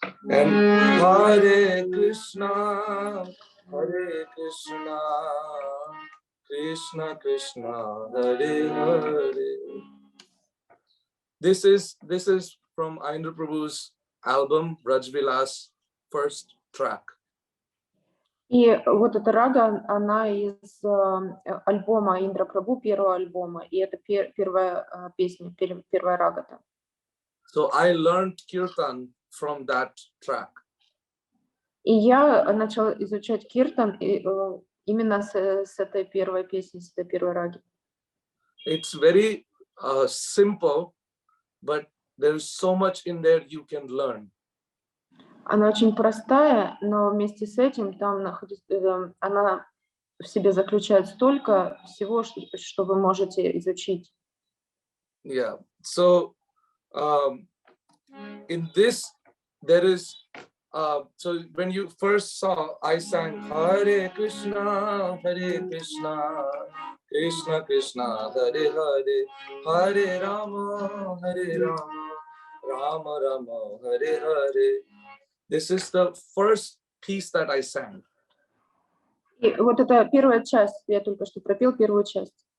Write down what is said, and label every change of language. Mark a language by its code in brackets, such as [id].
[en] And Hare Krishna, Krishna Krishna, Hare Hare. This is from Ayendra Prabhu's album Braj Vilas, first track. [ru] И вот эта рага, она из альбома Индра Прабху, первого альбома, и это первая песня, первая рага. [en] So I learned Kirtan from that track. [ru] И я начала изучать киртан именно с этой первой песни, с этой первой раги. [en] It's very simple, but there is so much in there you can learn. [ru] Она очень простая, но вместе с этим там она в себе заключает столько всего, что вы можете изучить. [en] Yeah. So in this there is so when you first saw, I sang Hare Krishna, Krishna Krishna, Hare Hare, Hare Rama, Rama Rama, Hare Hare. This is the first piece that I sang. [ru] И вот это первая часть, я только что пропел первую часть.